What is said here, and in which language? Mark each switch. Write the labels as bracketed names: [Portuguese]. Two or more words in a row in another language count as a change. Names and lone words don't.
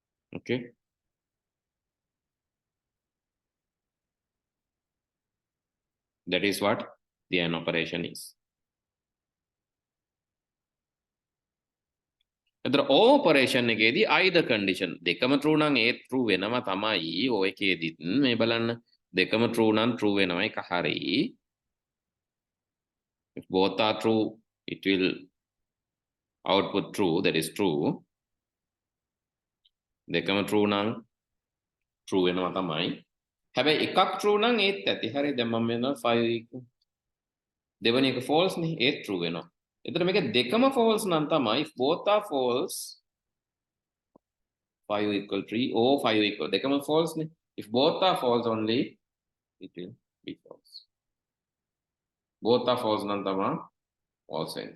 [English] Okay. That is what the AND operation is. The operation [Sinhala] එකේදී [English] either condition [Sinhala] දෙකම true නම් ඒ true වෙනම තමයි ඔය එකේදීත් මේ බලන්න දෙකම true නම් true වෙනවා එක හරි. [English] If both are true it will output true, that is true. [Sinhala] දෙකම true නම් true වෙනවා තමයි. හැබැයි එකක් true නම් ඒත් ඇති. හරි දැන් මම මෙන්න 5 equal දෙවෙනි එක false නේ ඒත් true වෙනවා. එතකොට මේක දෙකම false නම් තමයි [English] if both are false 5 equal 3 or 5 equal [Sinhala] දෙකම false නේ. [English] If both are false only it will be false. Both are false [Sinhala] නම් තමයි false වෙන්නේ.